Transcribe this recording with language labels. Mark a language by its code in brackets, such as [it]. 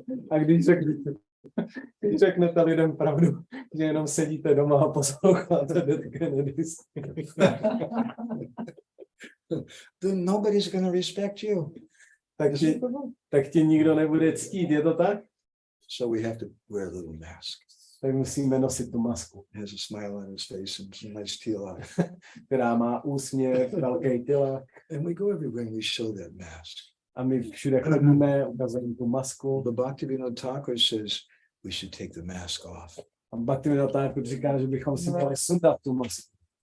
[cs] A když řeknete lidem pravdu, že jenom sedíte doma a posloucháte Dead Kennedys, [en] then nobody's going to respect you. [cs] Tak ti nikdo nebude ctít, je to tak? [en] So we have to wear a little mask. [cs] Tak musíme nosit tu masku. [en] It has a smile on his face and some nice tilak. [cs] Která má úsměv, velký tilak. [en] And we go everywhere and we show that mask. [cs] A my všude chodíme, ukazujeme tu masku. [en] The Bhaktivinode Thakur says we should take the mask off. [cs] A Bhaktivinode Thakur říká, že bychom si měli sundat tu masku.